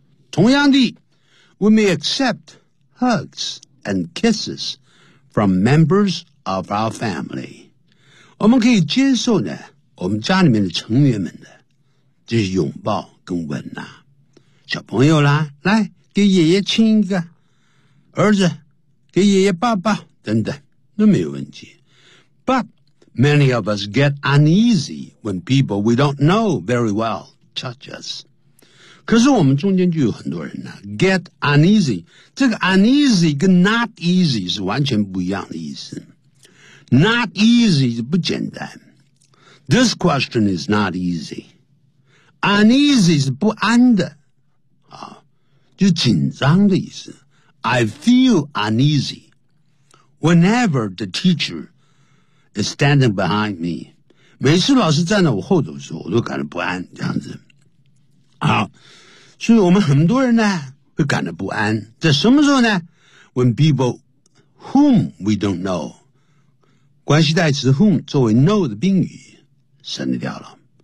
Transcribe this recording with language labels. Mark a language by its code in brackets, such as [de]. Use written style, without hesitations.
[zh] 同样的 [en] we may accept hugs and kisses from members of our family. [zh] 我们可以接受呢，我们家里面的成员们的这些拥抱跟吻呐、啊，小朋友啦，来给爷爷亲一个，儿子给爷爷抱抱等等，都没有问题。 [en] But many of us get uneasy when people we don't know very well touch us. [zh] 可是我们中间就有很多人呢、啊、， [en] get uneasy。 [zh] 这个 uneasy 跟 not easy 是完全不一样的意思。 [en] Not easy [zh] 不简单。 [en] This question is not easy. [zh] Uneasy 是不安的、啊、就紧张的意思。 [en] I feel uneasy whenever the teacher is standing behind me. [zh] 每次老师站在我后头的时候，我都感到不安这样子。好，所以我们很多人呢会感到不安。在什么时候呢？ [en] When people whom we don't know, [zh] 关系代词 whom 作为 know 的宾语省掉了。